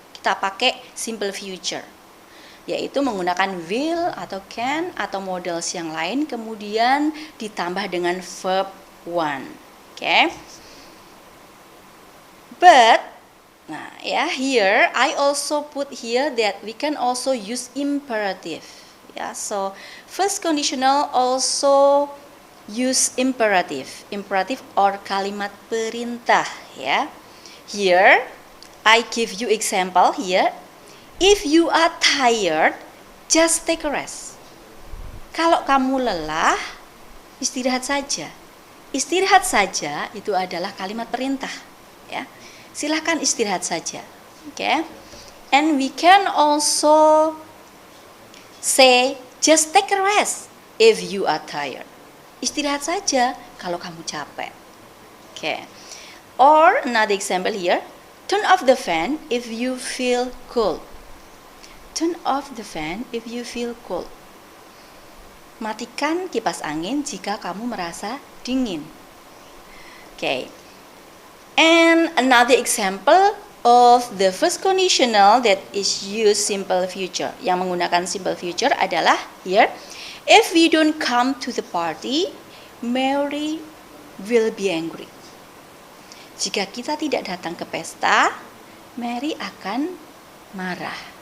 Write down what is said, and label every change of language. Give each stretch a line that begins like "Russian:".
Indonesian: Kita pakai simple future, yaitu menggunakan will atau can atau models yang lain kemudian ditambah dengan verb one.
English: Okay. But here I also put here that we can also use imperative. Yeah, so first conditional also use imperative or
Indonesian: kalimat perintah.
English: Ya, here I give you example here. If you are tired, just take a rest.
Indonesian: Kalau kamu lelah, istirahat saja. Istirahat saja itu adalah kalimat perintah. Ya, silahkan istirahat saja.
English: Okay, and we can also say just take a rest if you are tired.
Indonesian: Istirahat saja kalau kamu capek. Okay.
English: Or another example here, turn off the fan if you feel cold. Turn off the fan if you feel cold.
Indonesian: matikan kipas angin jika kamu merasa dingin. Okay.
English: And another example of the first conditional that is used simple future,
Indonesian: yang menggunakan simple future adalah
English: here. If we don't come to the party, Mary will be angry.
Indonesian: Jika kita tidak datang ke pesta, Mary akan marah.